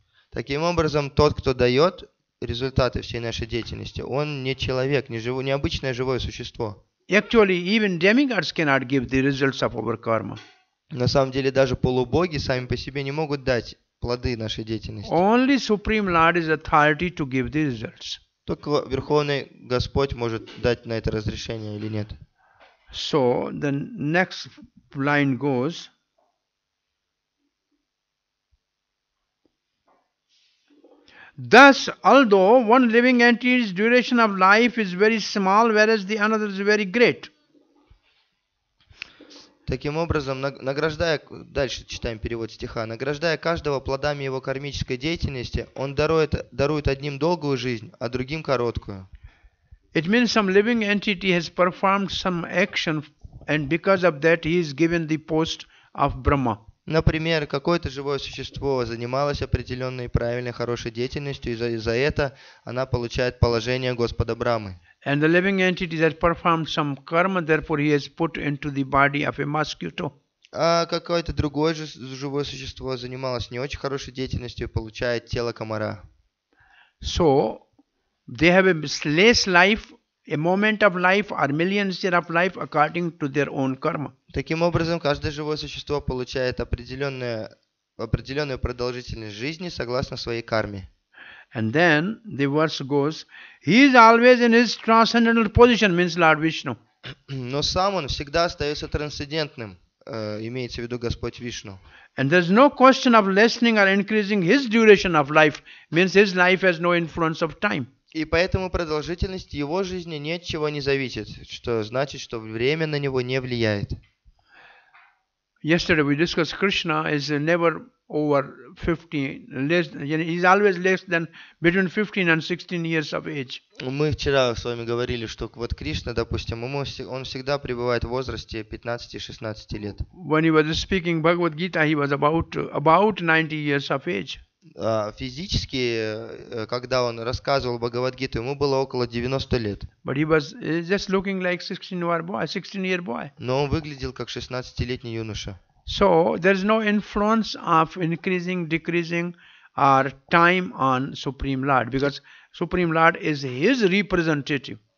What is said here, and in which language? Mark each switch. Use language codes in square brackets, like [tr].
[ru] Таким образом, тот, кто дает результаты всей нашей деятельности, он не человек, не обычное живое существо. [en] Actually, even demigods cannot give the results of our karma. [ru] На самом деле, даже полубоги сами по себе не могут дать плоды нашей деятельности. [en] Only Supreme Lord is authority to give the results. [ru] Только Верховный Господь может дать на это разрешение или нет. [en] So the next line goes. Thus, although one living entity's duration of life is very small, whereas the another is very great. [ru] Таким образом, дальше читаем перевод стиха, награждая каждого плодами его кармической деятельности, он дарует одним долгую жизнь, а другим короткую. [en] It means some living entity has performed some action, and because of that he is given the post of Brahma. [ru] Например, какое-то живое существо занималось определенной правильной, хорошей деятельностью, и за это она получает положение Господа Брамы. [en] And the living entity has performed some karma, therefore he is put into the body of a mosquito. [ru] А какое-то другое же живое существо занималось не очень хорошей деятельностью и получает тело комара. [en] So, they have a less life, a moment of life or millions years of life according to their own karma. [ru] Таким образом, каждое живое существо получает определенную продолжительность жизни согласно своей карме. [en] And then the verse goes, he is always in his transcendental position, means Lord Vishnu. [ru] Но сам он всегда остается трансцендентным, имеется в виду Господь Вишну. [en] And there is no question of lessening or increasing his duration of life, means his life has no influence of time. [ru] И поэтому продолжительность его жизни ни от чего не зависит, что значит, что время на него не влияет. [en] Yesterday we discussed Krishna is never over 15, he is always less than between 15 and 16 years of age. [ru] Мы вчера с вами говорили, что вот Кришна, допустим, он всегда пребывает в возрасте 15-16 лет. [en] When he was speaking Bhagavad Gita, he was about 90 years of age. [ru] Физически, когда он рассказывал Бхагавад-гиту, ему было около 90 лет. [en] But he was just looking like 16-year boy. [ru] Но он выглядел как 16-летний юноша. [en] So there is no influence of increasing, decreasing, or time on Supreme Lord, because Supreme Lord is his representative.